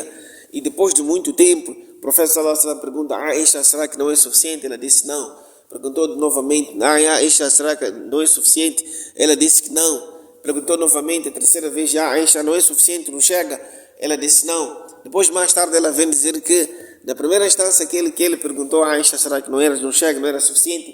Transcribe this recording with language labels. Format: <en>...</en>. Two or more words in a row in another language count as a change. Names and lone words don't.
<pt>E depois de muito tempo, o profeta</pt> <ar>صلى الله عليه وسلم</ar> <pt>pergunta a Aisha, será que não é suficiente? Ela disse não. Perguntou novamente, Aisha, será que não é suficiente? Ela disse que não. Perguntou novamente, a terceira vez, Aisha, não é suficiente, não chega? Ela disse não. Depois, mais tarde, ela vem dizer que, na primeira instância que ele perguntou a Aisha, será que não chega, não era suficiente?</pt>